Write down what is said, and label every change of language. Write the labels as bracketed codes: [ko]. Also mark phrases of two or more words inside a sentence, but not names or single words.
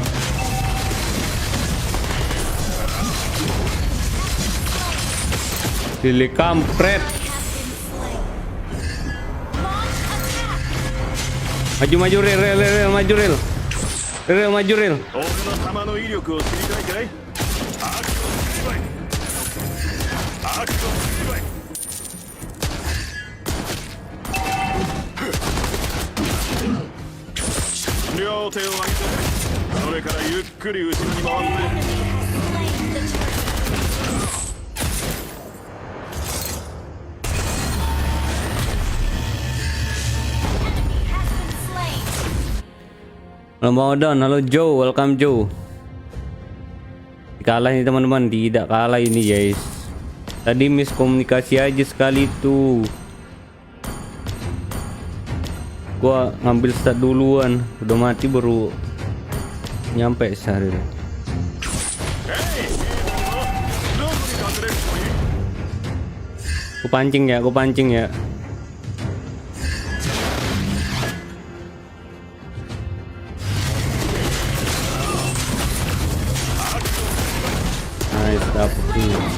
[en] Enemy [id] Lili kampret. [en] Has been slain. Launch attack. [id] Maju maju rel. Rel maju rel. [ja] 俺の弾の威力を知りたいかい？アクションスリバイ。アクションスリバイ。両手を上げて、それからゆっくり後ろに回って。 [en] Slain the turret. Enemy has been slain. [id] Ramadan, halo Joe, welcome Joe. Kalah nih teman-teman, tidak kalah ini guys. Tadi miskomunikasi aja sekali tuh. Gua ngambil start duluan, udah mati baru nyampe sehari. [ja] どこに隠れるつもり？ [id] Gua pancing ya. Nice, dapet tuh.